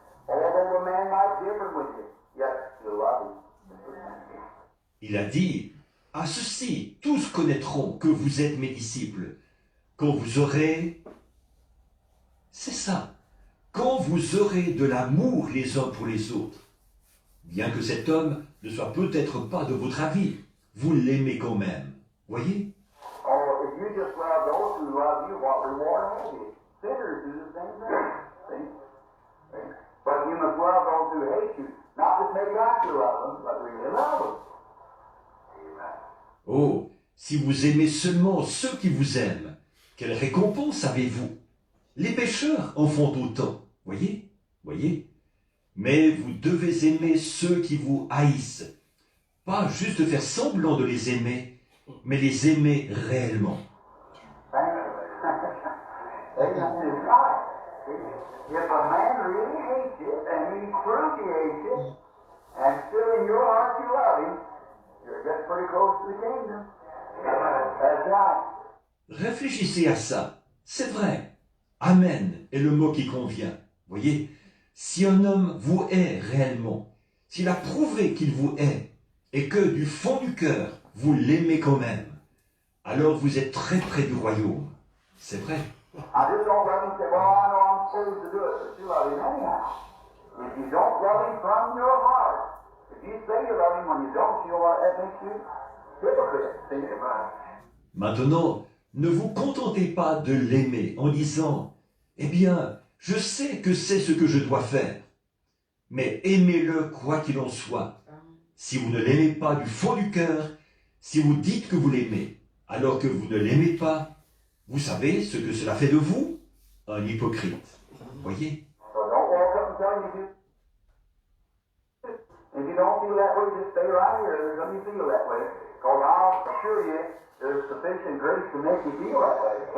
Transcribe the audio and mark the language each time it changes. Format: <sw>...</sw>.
<en>Although the man might differ with you, yet you love him."</en> <fr>Il a dit, « À ceci, tous connaîtront que vous êtes mes disciples, quand vous aurez... » C'est ça, quand vous aurez de l'amour les uns pour les autres. Bien que cet homme ne soit peut-être pas de votre avis, vous l'aimez quand même. Voyez?</fr> <en>Oh, if you just love those who love you, what reward have you? Sinners do the same thing. See? But you must love those who hate you. Not just make out you love them, but really love them.</en> <fr>Oh, si vous aimez seulement ceux qui vous aiment, quelle récompense avez-vous? Les pécheurs en font autant. Voyez? Voyez? Mais vous devez aimer ceux qui vous haïssent. Pas juste faire semblant de les aimer, mais les aimer réellement.</fr> <en>It's right. If a man really hates you, and he proves he hates you, and still in your heart you love him, you're getting pretty close to the kingdom. That's right.</en> <fr>Réfléchissez à ça. C'est vrai. Amen est le mot qui convient. Voyez? Si un homme vous hait réellement, s'il a prouvé qu'il vous hait, et que du fond du cœur, vous l'aimez quand même, alors vous êtes très près du royaume. C'est vrai.</fr> <en>I just don't love him and say, well, I know I'm supposed to do it, but you love him anyhow. If you don't love him from your heart, if you say you love him when you don't, you know what that makes you? Hypocrite. See?</en> <fr>Maintenant, ne vous contentez pas de l'aimer en disant « Eh bien, je sais que c'est ce que je dois faire. » Mais aimez-le quoi qu'il en soit. Si vous ne l'aimez pas du fond du cœur, si vous dites que vous l'aimez, alors que vous ne l'aimez pas, vous savez ce que cela fait de vous? Un hypocrite. Voyez?</fr> <en>So don't walk up and tell him you do. If you don't feel that way, just stay right here until you feel that way. Because I'll assure you, there's sufficient grace to make you feel that way.</en>